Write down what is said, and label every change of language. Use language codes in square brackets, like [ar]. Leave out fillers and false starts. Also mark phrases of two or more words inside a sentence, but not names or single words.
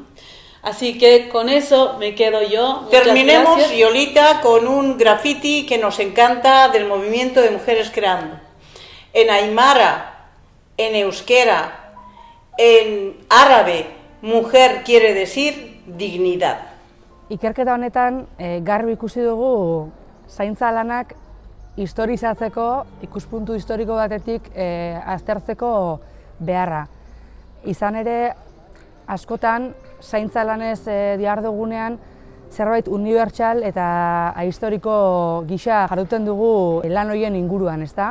[es] Así que con eso me quedo yo. Muchas Terminemos, gracias. Yolita, con un graffiti que nos encanta del movimiento de Mujeres Creando. En aymara, en euskera, en árabe mujer quiere decir dignidad. [eu] Ikerketa honetan garbi ikusi dugu zaintza lanak historizatzeko, ikuspuntu historiko batetik aztertzeko beharra. Izan ere, askotan, zaintza lanez dihardugunean zerbait unibertsal eta historiko gisa jarduten dugu lan horien inguruan, ezta?